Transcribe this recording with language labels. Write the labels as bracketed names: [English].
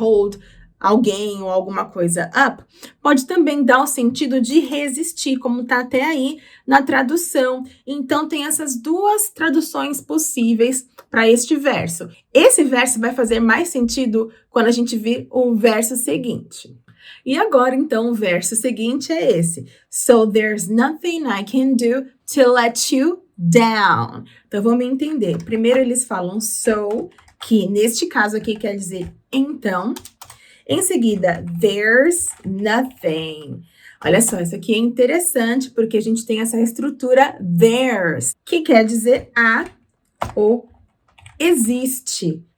[Portuguese] Hold alguém ou alguma coisa up, pode também dar o sentido de resistir, como tá até aí na tradução. Então, tem essas duas traduções possíveis para este verso. Esse verso vai fazer mais sentido quando a gente vir o verso seguinte. E agora, então, o verso seguinte é esse. [English] So there's nothing I can do to let you down. [Portuguese] Então, vamos entender. Primeiro, eles falam so, que neste caso aqui quer dizer então. Em seguida, there's nothing. Olha só, isso aqui é interessante porque a gente tem essa estrutura there's, que quer dizer há ou existe.